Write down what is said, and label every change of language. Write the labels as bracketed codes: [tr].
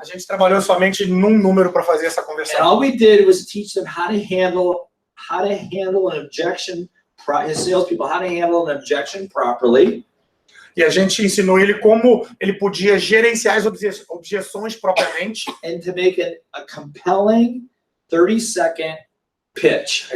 [pt] A gente trabalhou somente num número para fazer essa [en] And [pt] conversão. [en] all we did was teach them how to handle an objection, his salespeople, how to handle an objection properly. [pt] E a gente ensinou ele como ele podia gerenciar as objeções propriamente [en] And to make a compelling 30-second pitch.